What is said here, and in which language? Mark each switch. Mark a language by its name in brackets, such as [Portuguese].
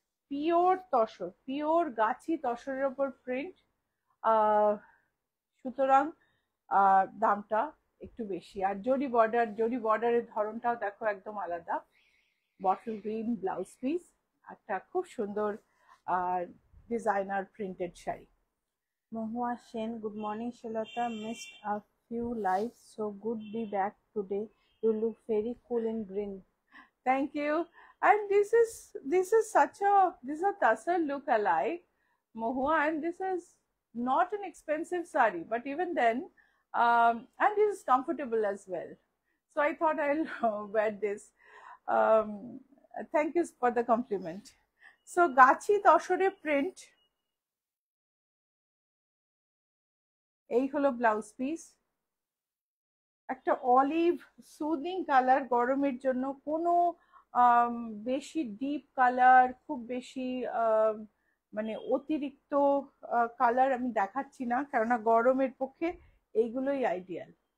[Bangla] Pure tussar, pure গাছি তসরের ওপর print, সুতরাং দামটা একটু বেশি। আর জরি বর্ডার, জরি বর্ডারের ধরনটাও দেখো একদম আলাদা। বটল গ্রিন ব্লাউজ পিস, একটা খুব সুন্দর designer printed sari. [English] Mohua Sen, good morning Srilata, missed a few lives, so good be back today. You look very cool in green. Thank you. And this is such a, this is a Tasar look alike, Mohua, and this is not an expensive sari, but even then, and this is comfortable as well. So I thought I'll wear this. Thank you for the compliment. [Bangla] So Gachhi তসরে print, এই হলো blouse piece. একটা olive soothing colour, গরমের জন্য কোনো বেশি deep colour, খুব বেশি মানে অতিরিক্ত কালার আমি দেখাচ্ছি না, কেননা গরমের পক্ষে এইগুলোই আইডিয়াল।